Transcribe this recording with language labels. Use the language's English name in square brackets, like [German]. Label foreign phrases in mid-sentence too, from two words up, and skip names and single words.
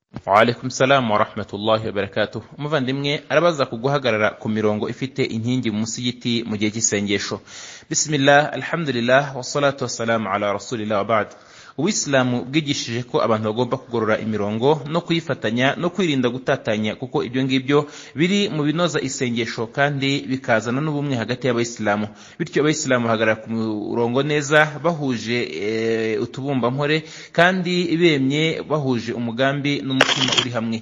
[Arabic] وعليكم السلام ورحمة الله وبركاته. [Kinyarwanda] Umuvandimwe arabaza kuguhagarara ku mirongo ifite inkingi mu musigiti mu gihe cy'isengesho. [Arabic] بسم الله الحمد لله والصلاة والسلام على رسول الله وبعد. [Kinyarwanda] Uislamu bwigishije ko abantu bagomba kugorora imirongo no kuyifatanya no kwirinda gutatanya, kuko ibyo ngibyo biri mu binoza isengesho kandi bikazana n'ubumwe hagati y'abayisilamu. Bityo abayisilamu bahagarara ku murongo neza bahuje utubumba mpore kandi bemye bahuje umugambi n'umutima uri hamwe.